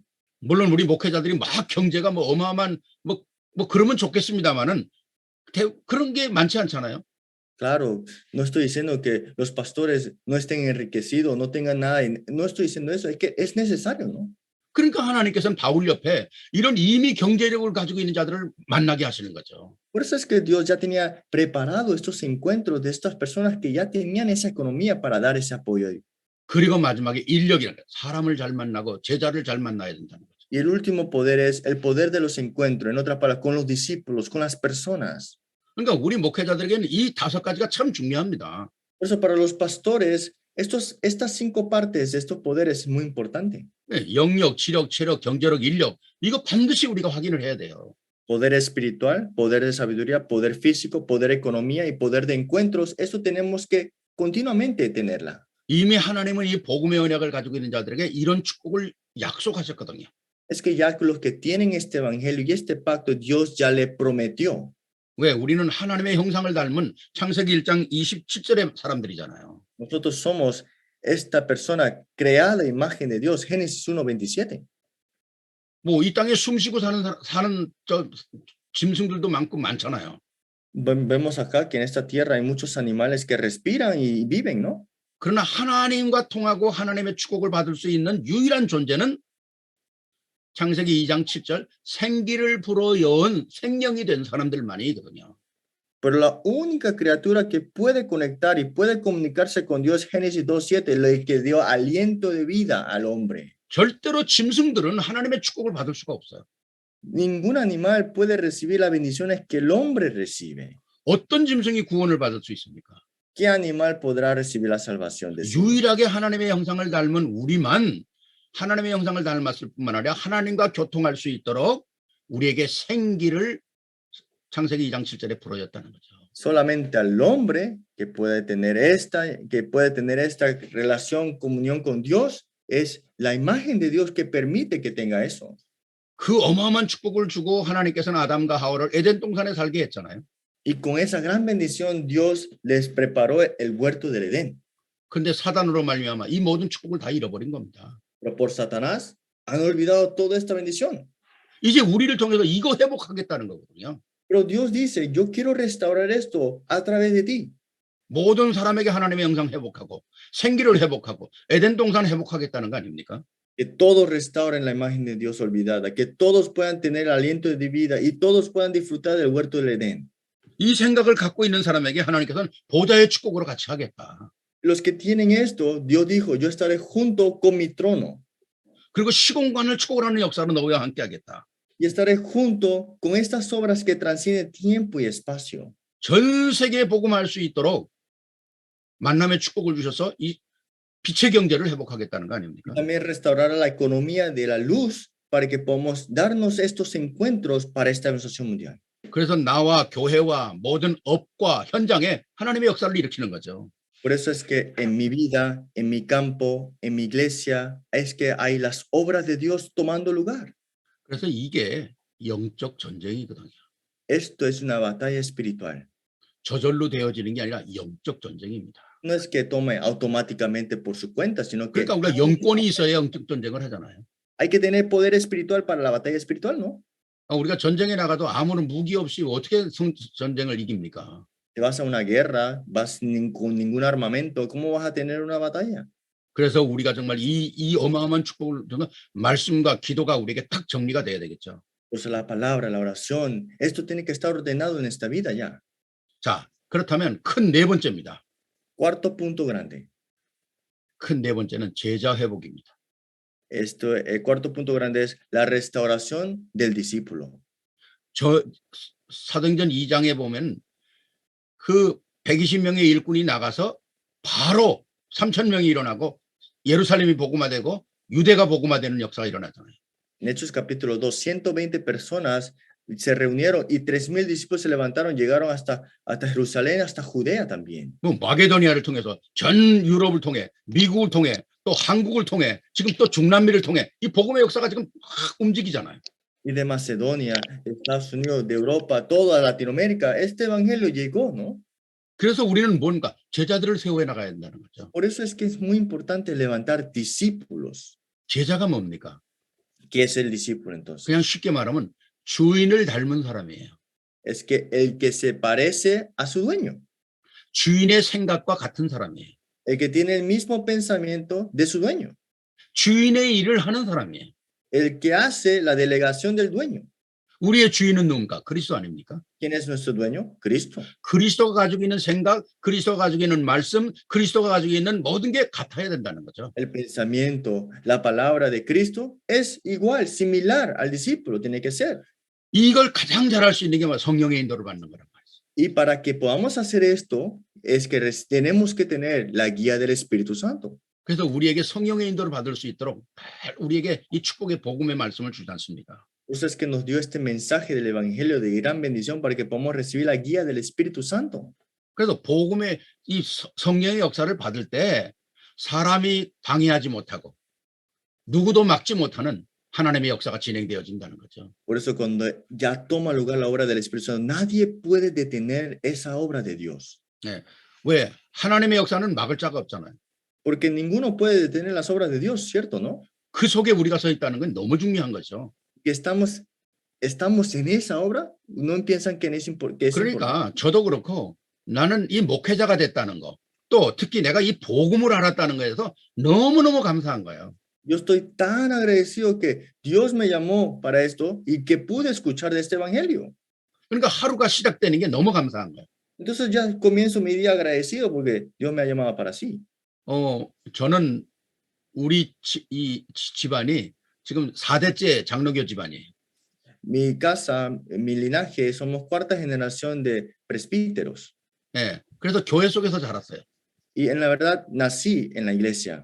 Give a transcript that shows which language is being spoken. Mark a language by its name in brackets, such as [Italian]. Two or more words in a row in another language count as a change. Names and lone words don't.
[Korean] 물론 우리 목회자들이 막 경제가 뭐 어마어마한 뭐 그러면 좋겠습니다만은 그런 게 많지 않잖아요. [Spanish] Claro, no estoy diciendo que los pastores no estén enriquecidos, no tengan nada, no estoy diciendo eso, es que es necesario, ¿no? [Korean] 그러니까 하나님께서는 바울 옆에 이런 이미 경제력을 가지고 있는 자들을 만나게 하시는 거죠. [Spanish] Por eso es que Dios ya tenía preparado estos encuentros de estas personas que ya tenían esa economía para dar ese apoyo. [Korean] 그리고 마지막에 인력이라는 거예요. 사람을 잘 만나고 제자를 잘 만나야 된다는 거죠. [Spanish] Y el último poder es el poder de los encuentros, en otras palabras, con los discípulos, con las personas. [Korean] 그러니까 우리 목회자들에게는 이 5가지가 참 중요합니다. [Spanish] Por eso para los pastores, estas 5 partes de estos poderes es muy importante. [Korean] 네, 영역, 지력, 체력, 경제력, 인력 이거 반드시 우리가 확인을 해야 돼요. [Spanish] Poder espiritual, poder de sabiduría, poder físico, poder economía y poder de encuentros. Eso tenemos que continuamente tenerla. [Korean] 이미 하나님은 이 복음의 언약을 가지고 있는 자들에게 이런 축복을 약속하셨거든요. [Spanish] Es que ya los que tienen este evangelio y este pacto, Dios ya le prometió. [Korean] 왜? 우리는 하나님의 형상을 닮은 창세기 1장 27절의 사람들이잖아요. [Spanish] Nosotros somos esta persona creada a imagen de Dios, Génesis 1:27. [Korean] 뭐 이 땅에 숨쉬고 사는 저 짐승들도 많잖아요. [Spanish] Vemos acá que en esta tierra hay muchos animales que respiran y viven, ¿no? [Korean] 그러나 하나님과 통하고 하나님의 축복을 받을 수 있는 유일한 존재는 창세기 2장 7절 생기를 불어여은 생명이 된 사람들만이거든요. [Spanish] Pero la única criatura que puede conectar y puede comunicarse con Dios, Génesis 2:7, el que dio aliento de vida al hombre. [Korean] 절대로 짐승들은 하나님의 축복을 받을 수가 없어요. [Spanish] Ningún animal puede recibir las bendiciones que el hombre recibe. [Korean] 어떤 짐승이 구원을 받을 수 있습니까? [Spanish] ¿Qué animal podrá recibir la salvación de sí? [Korean] 유일하게 하나님의 형상을 닮은 우리만 하나님의 형상을 닮았을 뿐만 아니라 하나님과 교통할 수 있도록 우리에게 생기를 창세기 2장 7절에 풀어줬다는 거죠. [Spanish] Solamente al hombre que puede tener esta relación, comunión con Dios, es la imagen de Dios que permite que tenga eso. [Korean] 그 어마어마한 축복을 주고 하나님께서는 아담과 하와를 에덴 동산에 살게 했잖아요. [Spanish] Y con esa gran bendición Dios les preparó el huerto del Edén. [Korean] 근데 사단으로 말미암아 이 모든 축복을 다 잃어버린 겁니다. [Spanish] Pero por Satanás han olvidado toda esta bendición. [Korean] 이제 우리를 통해서 이거 회복하겠다는 거거든요. [Spanish] Pero Dios dice, yo quiero restaurar esto a través de ti. [Korean] 모든 사람에게 하나님의 형상 회복하고 생기를 회복하고 에덴 동산 회복하겠다는 거 아닙니까? [Spanish] Que todos restauren la imagen de Dios olvidada, que todos puedan tener aliento de vida y todos puedan disfrutar del huerto del Edén. [Korean] 이 생각을 갖고 있는 사람에게 하나님께서는 보좌의 축복으로 같이 하겠다. [Spanish] Los que tienen esto, Dios dijo, yo estaré junto con mi trono [Korean] 그리고 시공간을 초월하는 역사로 너희와 함께하겠다. [Spanish] y estaré junto con estas obras que transcienden tiempo y espacio. [Korean] 전 세계에 복음할 수 있도록 만남의 축복을 주셔서 이 빛의 경제를 회복하겠다는 거 아닙니까? [Spanish] También restaurar la economía de la luz para que podamos darnos estos encuentros para esta organización mundial. [Korean] 그래서 나와 교회와 모든 업과 현장에 하나님의 역사를 일으키는 거죠. [Spanish] Por eso es que en mi vida, en mi campo, en mi iglesia, es que hay las obras de Dios tomando lugar. [Korean] 그래서 이게 영적 전쟁이거든요. [Spanish] Esto es una batalla espiritual. [Korean] 저절로 되어지는 게 아니라 영적 전쟁입니다. [Spanish] No es que tome automáticamente por su cuenta, sino que [Korean] 그러니까 우리가 영권이 있어야 영적 전쟁을 하잖아요. [Spanish] hay que tener poder espiritual para la batalla espiritual, ¿no? [Korean] 우리가 전쟁에 나가도 아무런 무기 없이 어떻게 전쟁을 이깁니까? [Spanish] Te vas a una guerra, vas con ningún armamento, ¿cómo vas a tener una batalla? [Korean] 그래서 우리가 정말 이 어마어마한 축복을 정말 말씀과 기도가 우리에게 딱 정리가 돼야 되겠죠. [Spanish] Pues la palabra, la oración, esto tiene que estar ordenado en esta vida ya. [Korean] 자, 그렇다면 큰 네 번째입니다. [Spanish] Cuarto punto grande. [Korean] 큰 네 번째는 제자 회복입니다. [Spanish] Esto, el cuarto punto grande es la restauración del discípulo. [Korean] 저 사도행전 2장에 보면 그 120명의 일꾼이 나가서 바로 3,000명이 일어나고 예루살렘이 복음화되고 유대가 복음화되는 역사가 일어나잖아요. [Spanish] En Hechos capítulo 2, 120 personas se reunieron y 3,000 discípulos se levantaron, llegaron hasta Jerusalén, hasta Judea también. [Korean] 뭐 마게도니아를 통해서 전 유럽을 통해 미국을 통해 또 한국을 통해 지금 또 중남미를 통해 이 복음의 역사가 지금 막 움직이잖아요. [Spanish] Y de Macedonia, de Estados Unidos, de Europa, toda Latinoamérica, este evangelio llegó, ¿no? [Korean] 그래서 우리는 뭔가 제자들을 세워 나가야 된다는 거죠. [Spanish] Por eso es que es muy importante levantar discípulos. [Korean] 제자가 뭡니까? [Spanish] ¿Qué es el discípulo entonces? [Korean] 그냥 쉽게 말하면 주인을 닮은 사람이에요. [Spanish] Es que el que se parece a su dueño, [Korean] 주인의 생각과 같은 사람이에요. [Spanish] el que tiene el mismo pensamiento de su dueño, [Korean] 주인의 일을 하는 사람이에요. [Spanish] el que hace la delegación del dueño. [Korean] 우리의 주인은 누군가? 그리스도 아닙니까? [Spanish] ¿Quién es nuestro dueño? Cristo. [Korean] 그리스도가 가지고 있는 생각, 그리스도가 가지고 있는 말씀, 그리스도가 가지고 있는 모든 게 같아야 된다는 거죠. [Spanish] El pensamiento, la palabra de Cristo es igual, similar al discípulo, tiene que ser. [Korean] 이걸 가장 잘할 수 있는 게 성령의 인도를 받는 거란 말이죠. [Spanish] Y para que podamos hacer esto, es que tenemos que tener la guía del Espíritu Santo. [Korean] 그래서 우리에게 성령의 인도를 받을 수 있도록 우리에게 이 축복의 복음의 말씀을 주지 않습니까? [Spanish] Por eso es que nos dio este mensaje del Evangelio de gran bendición para que podamos recibir la guía del Espíritu Santo. [Korean] 그래서 복음의 이 성령의 역사를 받을 때 사람이 방해하지 못하고 누구도 막지 못하는 하나님의 역사가 진행되어진다는 거죠. [Spanish] Por eso cuando ya toma lugar la obra del Espíritu Santo, nadie puede detener esa obra de Dios. [Korean] 네. 왜? 하나님의 역사는 막을 자가 없잖아요. [Spanish] Porque ninguno puede detener las obras de Dios, ¿cierto? ¿No? [Korean] 그 속에 우리가 서 있다는 건 너무 중요한 거죠. [Spanish] Que estamos en esa obra, no piensan que es importante. [Korean] 그러니까 저도 그렇고 나는 이 목회자가 됐다는 거, 또 특히 내가 이 복음을 알았다는 거에서 너무너무 감사한 거예요. [Spanish] Yo estoy tan agradecido que Dios me llamó para esto y que pude escuchar de este evangelio. [Korean] 그러니까 하루가 시작되는 게 너무 감사한 거예요. [Spanish] Entonces ya comienzo mi día agradecido porque Dios me ha llamado para sí. [Korean] 저는 우리 이 집안이 지금 4대째 장로교 집안이에요. [Spanish] Mi casa, mi linaje, somos cuarta generación de presbíteros. [Korean] 네, 그래서 교회 속에서 자랐어요. [Spanish] Y en la verdad nací en la iglesia.